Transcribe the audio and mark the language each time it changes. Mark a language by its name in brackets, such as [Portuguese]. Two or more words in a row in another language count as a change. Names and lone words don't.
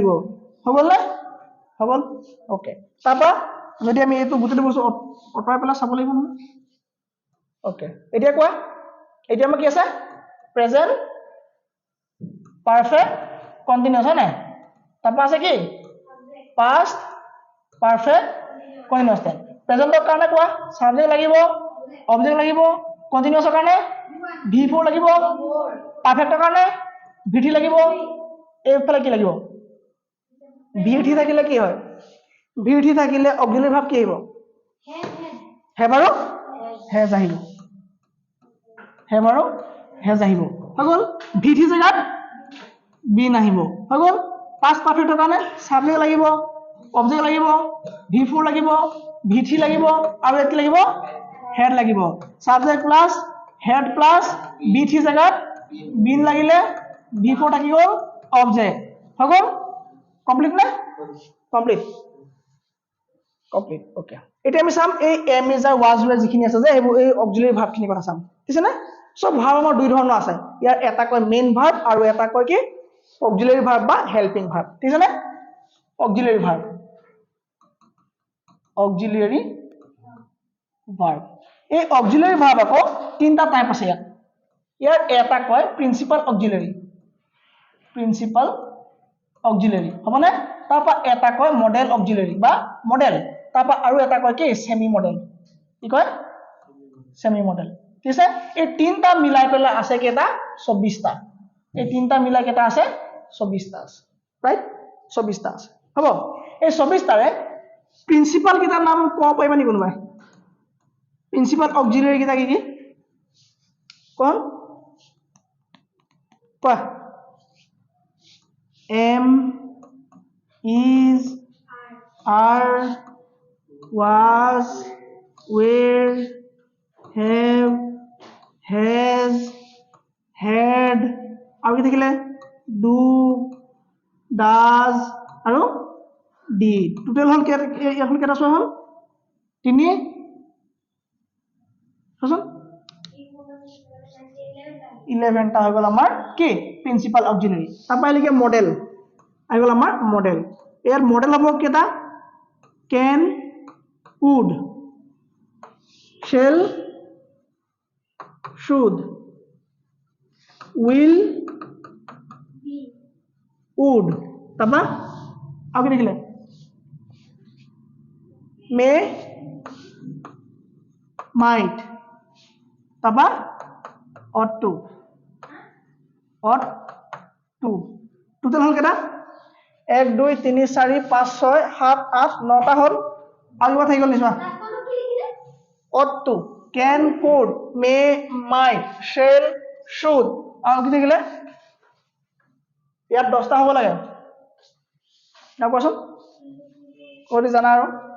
[Assamese] হৈ গ'ল নে? হৈ গ'ল। ওকে, তাৰপৰা যদি আমি এইটো গোটেই বস্তু অঁতৰাই পেলাই চাব লাগিব নহয়। ওকে, এতিয়া কোৱা, এতিয়া আমাৰ কি আছে? [English] present perfect continuous [Assamese] হয় নাই? তাৰপৰা আছে কি? [English] past perfect continuous tense. [Assamese] প্রেজেন্টৰ কাৰণে কোৱা সাবজেক্ট লাগিব, অবজেক্ট লাগিব, কন্টিনিউয়াসৰ কাৰণে V4 লাগিব, পারফেক্টৰ কাৰণে ভিধি লাগিব, এইফালে কি লাগিব? ভিধি থাকিলে কি হয়? ভিধি থাকিলে [English] auxiliary verb [Assamese] কি আহিব? হেভ আৰু হেজ আহিব, হেভ আৰু হেজ আহিব। হৈ গ'ল। ভিধি জেগাত বিন আহিব। হৈ গ'ল। [English] past perfect [Assamese] কাৰণে সাবজেক্ট লাগিব, অবজেক্ট লাগিব, V4 লাগিব, ভিধি লাগিব, আৰু ইয়াত কি লাগিব? হেড লাগিব। [English] subject plus had plus [Assamese] ভিধি জেগাত বিন লাগিলে V4 থাকি গ'ল, অবজেক্ট। হৈ গ'ল। কমপ্লিট নে? [English] complete, complete. [Assamese] ওকে, এতিয়া আমি চাম এই [English] am is are was were [Assamese] যিখিনি আছে যে এইবোৰ এই [English] auxiliary verb [Assamese] খিনি কথা চাম, ঠিক আছে না? সব ভার্ব আমাৰ দুই ধৰণৰ আছে। ইয়াৰ এটা কয় [English] main verb [Assamese] আৰু এটা কয় কি [English] auxiliary verb [Assamese] বা [English] helping verb, [Assamese] ঠিক আছে না? [English] auxiliary verb, auxiliary verb. [Assamese] এই [English] auxiliary verb [Assamese] আকৌ তিনটা টাইপ আছে ইয়াত। ইয়াৰ এটা কয় [English] principal auxiliary, principal auxiliary [Assamese] হ'বনে? তাৰপৰা এটা কয় [English] modal auxiliary [Assamese] বা মডেল, তাৰপৰা আৰু এটা কয় কি [English] semi modal. [Assamese] কি কয়? [English] semi modal, [Assamese] ঠিক আছে? এই তিনটা মিলাই পেলাই আছে কেইটা? 24টা। এই তিনটা মিলাই কেইটা আছে? 24টা আছে, ৰাইট? 24টা আছে। হ'ব। এই 24টাৰে প্ৰিন্সিপাল কেইটাৰ নাম ক'ব পাৰিবা নেকি কোনোবাই? [English] principal auxiliary [Assamese] কেইটা কি কি? কোন? [English] কোৱা। am, is, are, was, were, have, has, had, [Assamese] আৰু কি থাকিলে? [English] do, does আৰু did। [Assamese] টোটেল হ'ল এখন কেইটা চোৱা হ'ল? তিনি, চোৱাচোন 11টা হৈ গ'ল আমাৰ কি [English] principal auxiliary. [Assamese] তাৰপৰা আহিলে মডেল আহি গ'ল আমাৰ মডেল। ইয়াৰ মডেল হ'ব কেইটা? [English] can, would, shall, should, will, would। [Assamese] তাৰপৰা আৰু কি থাকিলে? [English] may, might। তাৰপৰা ought to, ought to। [Assamese] টোটেল হ'ল কেইটা? 1 2 3 4 5 6 7 8 9টা হ'ল। আৰু কিবা থাকি গ'ল নি চোৱা [English] ought to can could may might shall should [Assamese] আৰু কি থাকিলে ইয়াত 10টা হ'ব লাগে না কোৱাচোন ক'ত জানা আৰু